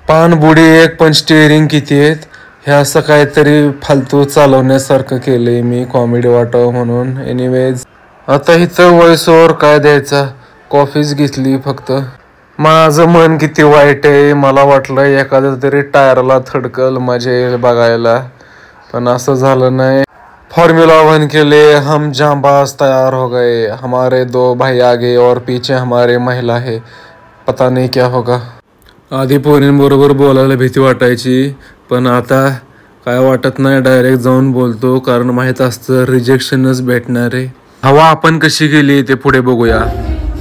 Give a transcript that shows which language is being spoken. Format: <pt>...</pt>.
<mr>पाणबुडी एक पण स्टिअरिंग किती आहेत. हे असं काहीतरी फालतू चालवण्यासारखं केलंय मी कॉमेडी वाटावं म्हणून. एनिवेज आता इथं व्हॉइस ओव्हर काय द्यायचा. कॉफीच घेतली फक्त. माझं मन किती वाईट आहे. मला वाटलं एखाद्या तरी टायरला थडकल मजा येईल बघायला पण असं झालं नाही.</mr> <hi>फॉर्म्युला 1 के लिए हम जांबाज तैयार हो गए. हमारे 2 भाई आगे और पीछे हमारे महिला है. पता नहीं क्या होगा.</hi> <mr>आधी पोरींबरोबर बोलायला भीती वाटायची पण आता काय वाटत नाही. डायरेक्ट जाऊन बोलतो कारण माहीत असतं रिजेक्शनच भेटणार आहे. हवा आपण कशी गेली ते पुढे बघूया.</mr>